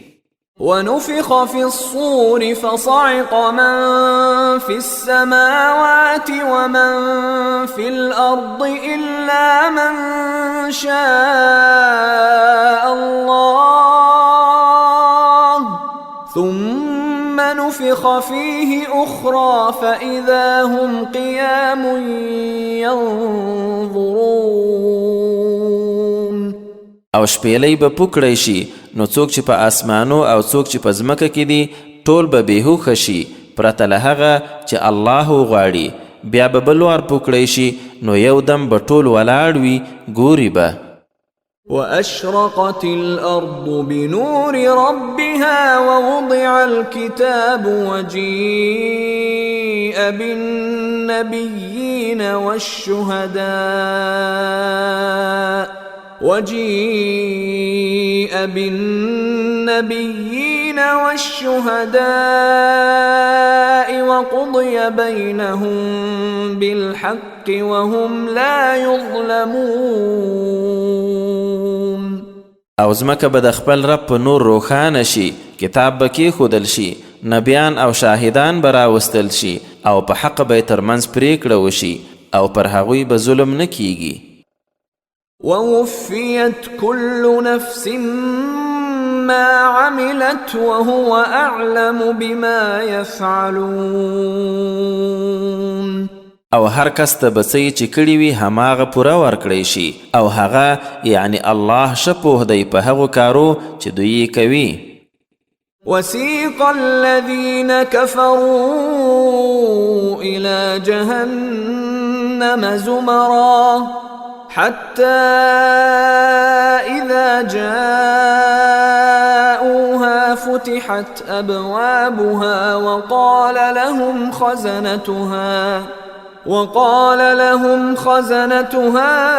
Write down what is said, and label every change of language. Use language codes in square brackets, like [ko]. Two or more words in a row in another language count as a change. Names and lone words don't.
[ar] ونفخ في الصور فصعق من في السماوات ومن في الأرض إلا من شاء الله ثم نفخ فيه أخرى فإذا هم قيام ينظرون. [ps] او شپېلۍ به پوکړی شي نو څوک چې په آسمانو او څوک چې په ځمکه کې دي ټول به بېهوښه شي پرته له هغه چې الله وغواړي بیا به بل وار پوکړی شي نو یو دم به ټول ولاړ وي ګوري به [ar] وأشرقت الأرض بنور ربها ووضع الكتاب وجيء بالنبيين والشهداء وقضي بينهم بالحق وهم لا يظلمون [ps] او ځمکه به د خپل رب په نور روښانه شي کتاب به کیښودل شي نبیان او شاهدان به راوستل شي او په حق به یې ترمنځ پرېکړه وشي او پر هغوی به ظلم نه کیږي [ar] ووفيت كل نفس ما عملت وهو أعلم بما يفعلون [ps] او هر کس ته به څه چې کړي وي هماغه پوره ورکړی شي او هغه یعنی الله ښه پوه دی په هغو کارو چې دوی یې کوي [ar] وسيق الذين كفروا إلى جهنم زمرا حتى إذا جاءوها فتحت أبوابها وقال لهم خزنتها